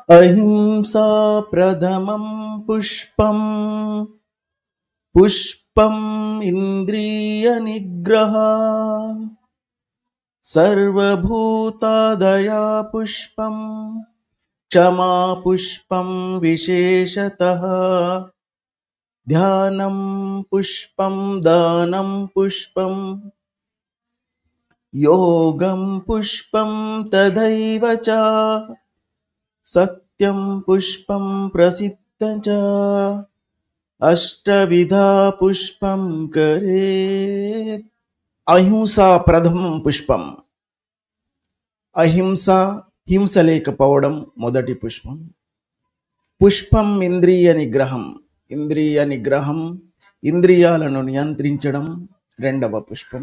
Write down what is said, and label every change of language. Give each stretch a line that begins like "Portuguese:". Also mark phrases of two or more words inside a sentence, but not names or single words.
Sanskrit: अहिंसा प्रथमं पुष्पं पुष्पम् इन्द्रियनिग्रह सर्वभूतादया पुष्पं क्षमा पुष्पं विशेषतः ध्यानं पुष्पं दानं पुष्पं योगं पुष्पं तथैव च सत्यं पुष्पं प्रसिद्धं च अष्टविधा पुष्पं करेत्। అహింస ప్రథమం పుష్పం.
Telugu: అహింస హింస లేకపోవడం మొదటి పుష్పం. పుష్పం ఇంద్రియ నిగ్రహం. ఇంద్రియ నిగ్రహం ఇంద్రియాలను నియంత్రించడం రెండవ పుష్పం.